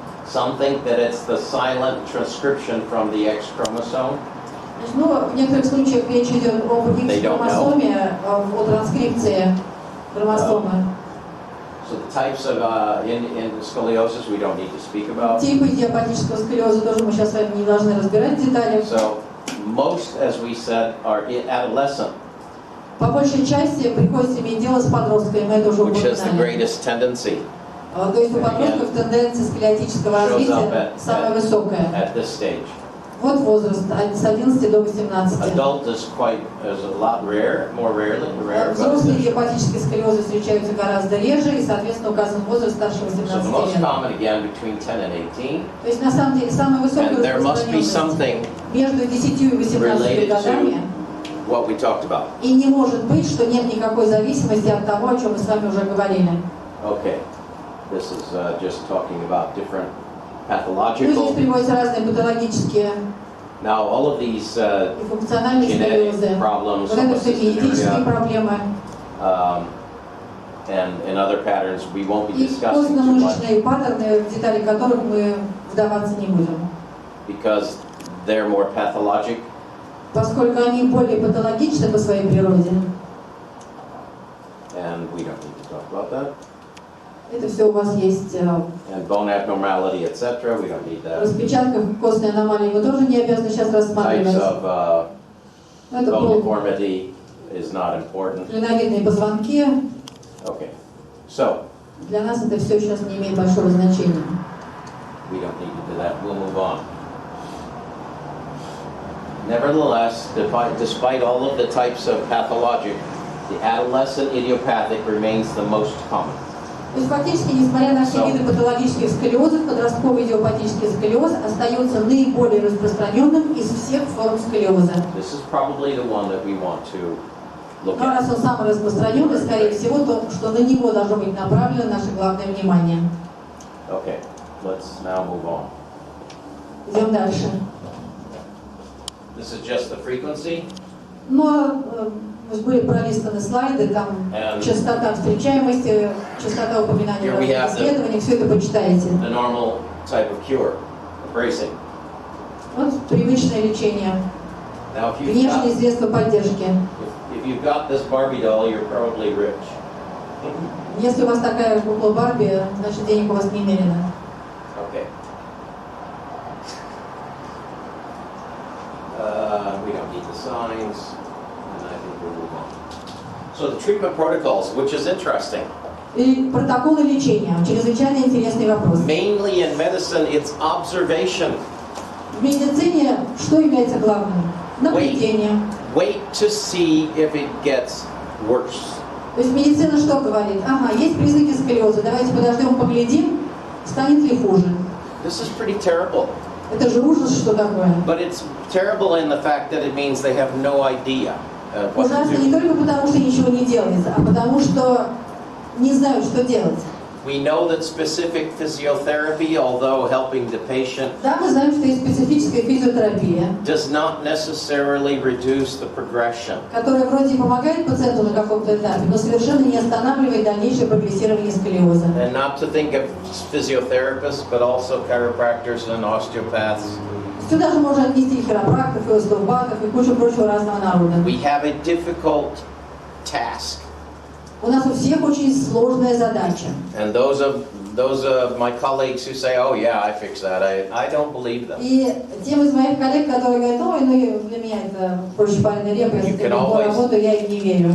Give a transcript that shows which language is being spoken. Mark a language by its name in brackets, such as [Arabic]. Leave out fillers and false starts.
[English] Some think that it's the silent transcription from the X chromosome. [Russian] Ну, в некоторых случаях речь идет об X-хромосоме, о транскрипции хромосомы. [English] So the types of in scoliosis we don't need to speak about. [Russian] Типы идиопатического сколиоза тоже мы сейчас с вами не должны разбирать в деталях. [English] So most, as we said, are adolescent, [Russian] По большей части приходится иметь дело с подростками, мы это уже [English] which has the [Russian] упоминали. [English] greatest tendency [Russian] То есть у подростков тенденция сколиотического развития самая высокая. [English] at this stage. [Russian] Вот возраст с 11 до 18. [English] Adult is a lot rare, more rare. [Russian] Взрослые идиопатические сколиозы встречаются гораздо реже, и, соответственно, указан возраст старше [English] So the most [Russian] лет. [English] common again between 10 and 18. [Russian] То есть, на самом деле, самая высокая [English] And there must be [Russian] распространенность [English] something [Russian] между 10 и 18 [English] related [Russian] годами. [English] to what we talked about. [Russian] И не может быть, что нет никакой зависимости от того, о чем мы с вами уже говорили. [English] Okay, this is just talking about different [Russian] Ну, здесь [English] pathological. [Russian] приводятся разные патологические [English] Now all of these [Russian] и функциональные [English] genetic [Russian] сколиозы. [English] problems, [Russian] Вот это все генетические [English] area, [Russian] проблемы. [English] and other patterns we won't be [Russian] И [English] discussing too much [Russian] костно-мышечные паттерны, в детали которых мы вдаваться не будем. [English] because they're more pathologic. [Russian] Поскольку они более патологичны по своей природе. [English] And we don't need to talk about that. [Russian] Это все у вас есть [English] And bone abnormality, etc. We don't need [Russian] в [English] that. [Russian] распечатках. Костные аномалии мы тоже не обязаны сейчас [English] Types [Russian] рассматривать. [English] of [Russian] Это [English] bone deformity is not important. [Russian] клиновидные позвонки. [English] Okay, so [Russian] Для нас это все сейчас не имеет большого значения. [English] we don't need to do that. We'll move on. Nevertheless, despite all of the types of pathologic, the adolescent idiopathic remains the most common. [Russian] То есть фактически, несмотря на все виды патологических сколиозов, подростковый идиопатический сколиоз остается наиболее распространенным из всех форм сколиоза. [English] This is probably the one that we want to look [Russian] Но раз [English] at. [Russian] он самый распространенный, скорее всего, то, что на него должно быть направлено наше главное внимание. [English] Okay, let's now move on. [Russian] Идем дальше. [English] This is just the frequency. [Russian] Но были пролистаны слайды, там частота встречаемости, частота упоминаний в разных исследованиях, все это почитаете. [English] The normal type of cure, bracing. [Russian] Вот привычное лечение, [English] Now, [Russian] внешние средства поддержки. [English] if you've got this Barbie doll, you're probably rich. [Russian] Если у вас такая кукла Барби, значит денег у вас немерено. [English] Okay. We don't need the signs, and I think we'll move on. So the treatment protocols, which is interesting. [Russian] И протоколы лечения. Чрезвычайно интересный вопрос. [English] Mainly in medicine, it's observation. [Russian] В медицине что является главным? Наблюдение. [English] Wait to see if it gets worse. [Russian] То есть медицина что говорит? Ага, есть признаки сколиоза, давайте подождем, поглядим, станет ли хуже. [English] This is pretty terrible. [Russian] Это же ужас, что такое. [English] But it's terrible in the fact that it means they have no idea what to [Russian] Ужасно не [English] do. [Russian] только потому, что ничего не делается, а потому что не знают, что делать. [English] We know that specific physiotherapy, although helping the patient, [Russian] Да, мы знаем, что есть специфическая физиотерапия, [English] does not necessarily reduce the progression. [Russian] которая вроде и помогает пациенту на каком-то этапе, но совершенно не останавливает дальнейшее прогрессирование сколиоза. [English] And not to think of physiotherapists, but also chiropractors and osteopaths. [Russian] Сюда же можно отнести и хиропрактов, и остеопатов, и кучу прочего разного народа. [English] We have a difficult task. [Russian] У нас у всех очень сложная задача. [English] And those of my colleagues who say, "Oh yeah, I fix that," I don't believe them. [Russian] И тем из моих коллег, которые говорят, ой, ну для меня это проще пареной репы, я с этим легко работаю, я им не верю.